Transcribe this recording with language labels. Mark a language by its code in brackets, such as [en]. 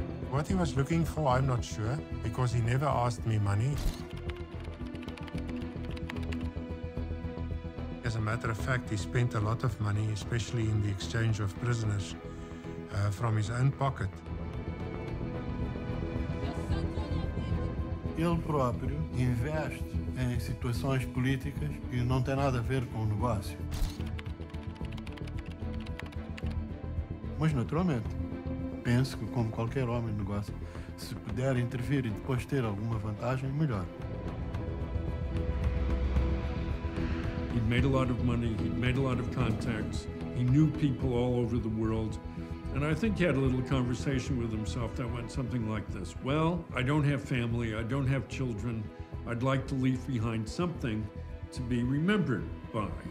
[en] What he was looking for, I'm not sure, because he never asked me money. As a matter of fact, he spent a lot of money, especially in the exchange of prisoners, from his own pocket. [pt] Ele próprio investe em situações políticas que não têm nada a ver com o negócio. Mas, naturalmente, penso que, como qualquer homem de negócio, se puder intervir e depois ter alguma vantagem, melhor. [en] He'd made a lot of money, he'd made a lot of contacts, he knew people all over the world, and I think he had a little conversation with himself that went something like this. Well, I don't have family, I don't have children, I'd like to leave behind something to be remembered by.